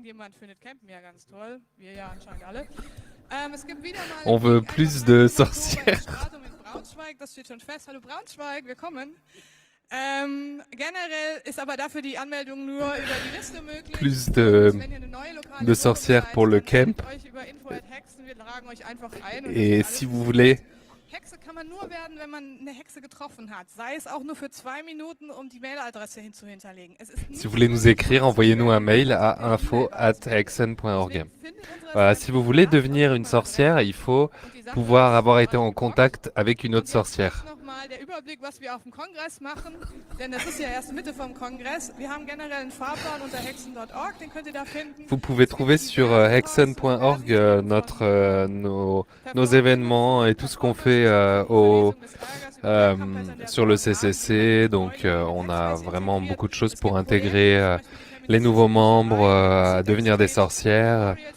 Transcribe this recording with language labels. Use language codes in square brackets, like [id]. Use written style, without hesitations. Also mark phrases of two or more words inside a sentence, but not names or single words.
[fr] On veut plus de sorcières. Plus de sorcières pour le camp. Et si vous voulez [de] Hexe kann man nur werden, wenn man eine Hexe getroffen hat. Sei es auch nur für 2 Minuten, um die Mailadresse hinzuhinterlegen. [fr] Si vous voulez nous écrire, envoyez-nous un mail à info@hexen.org. Voilà, si vous voulez devenir une sorcière, il faut pouvoir avoir été en contact avec une autre sorcière. [de] Der Überblick, was wir auf dem Kongress machen, denn das ist ja erst Mitte vom Kongress. Wir haben generell einen Fahrplan unter hexen.org, den könnt ihr da finden. [fr] Vous pouvez trouver sur hexen.org nos événements et tout ce qu'on fait sur le CCC. Donc on a vraiment beaucoup de choses pour intégrer les nouveaux membres à devenir des sorcières.